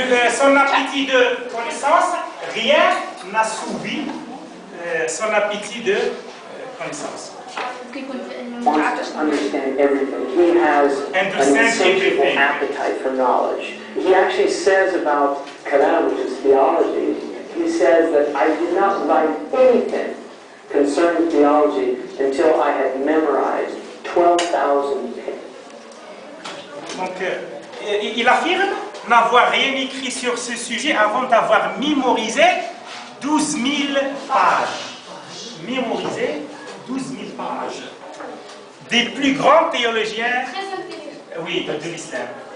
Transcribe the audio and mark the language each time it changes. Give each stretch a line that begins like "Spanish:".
French: Son appétit de connaissance, rien n'assouvit son appétit de connaissance.
English: Wants to understand everything. He has an insatiable appetite for knowledge. He actually says about Kalam, which is theology, he says that I did not write anything concerning theology until I had memorized 12,000 pages.
French: Donc, il affirme n'avoir rien écrit sur ce sujet avant d'avoir mémorisé 12 000 pages. Mémorisé 12 000 pages. Des plus grands théologiens de l'islam.